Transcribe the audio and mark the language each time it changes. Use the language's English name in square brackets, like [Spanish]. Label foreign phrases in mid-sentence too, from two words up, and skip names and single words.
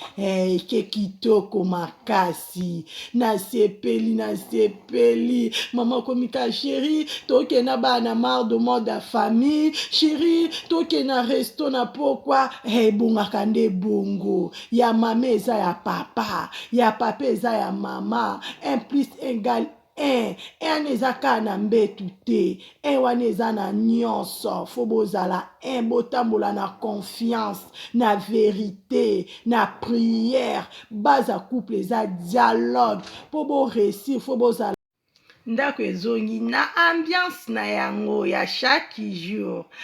[Lingala] Eh, ke kitoko makasi. Nasepeli, nasepeli. Mama komika, chéri, tokenda bana marre de mode ya famille. Chéri, tokenda resto na pokwa. Eh, bongaka nde bongo. Ya mama eza ya papa. Ya papa eza ya mama. [French] Un plus un égale un. [Lingala] Un eza kaka na mbetu te. Un wana eza na nyonso. Fo bozala un, botambola na confiance, na vérité, na prière. Base ya couple eza dialogue. Po bo réussir, fo bozala ndako ezongi na ambiance na yango ya [French] chaque jour.